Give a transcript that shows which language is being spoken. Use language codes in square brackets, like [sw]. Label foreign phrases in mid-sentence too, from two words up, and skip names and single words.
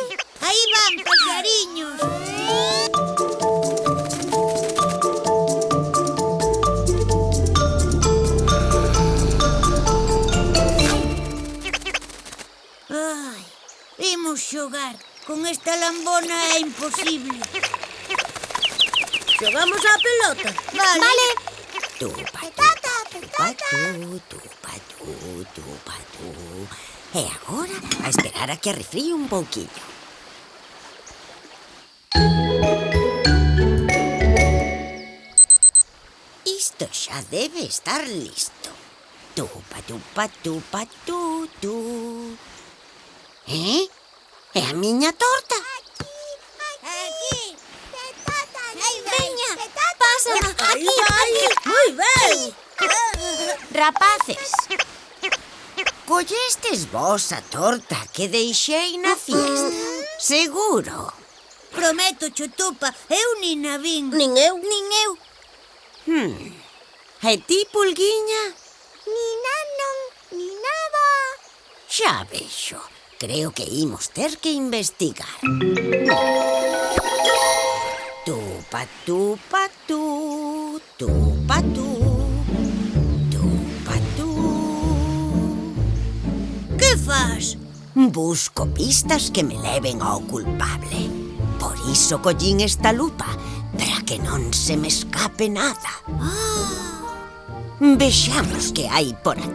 [gl] Aí van, paxariños. Ai, imos xogar. Con esta lambona é imposible. Xogamos á pelota. Vale. Tupa, tupa, tupa, tupa, tupa, tu. E agora a esperar a que arrefríe un pouquiño. Isto xa debe estar listo. Tupa, tupa, tupa, tu. É a miña torta? Aquí. Veña, pasa. Aquí. Moi ben. Rapaces, collestes vos a torta que deixei na fiesta? Seguro. Prometo, Chutupa, eu nin a vin. Nin eu. E ti, Pulguiña? Nina non, Nina va. Xa vexo. Creo que imos ter que investigar. Tupa, tupa, tu. Tupa, tu. Tupa, tu. Que fas? Busco pistas que me leven ao culpable. Por iso collín esta lupa, para que non se me escape nada. Vexamos que hai por aquí.